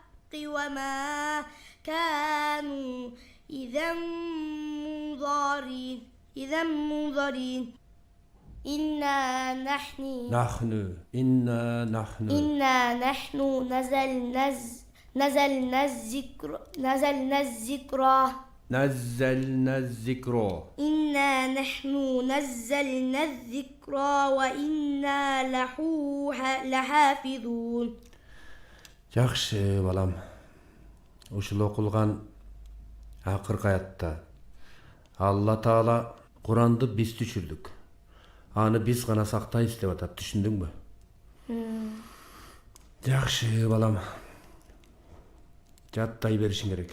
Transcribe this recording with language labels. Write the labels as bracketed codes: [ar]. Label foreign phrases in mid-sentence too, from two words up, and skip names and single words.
[ar] وما كانوا إذا منظرين إنا نحن نزلنا الذكر إنا نحن نزلنا الذكر وإنا له لحافظون. [ky] Жақшы, балам. Ушул окулган акыркы аятта Алла Таала Куранды биз түшүрдүк. Аны биз гана сактайбыз деп атат, түшүндүңбү? Жақшы, балам. Жаттай беришиң керек.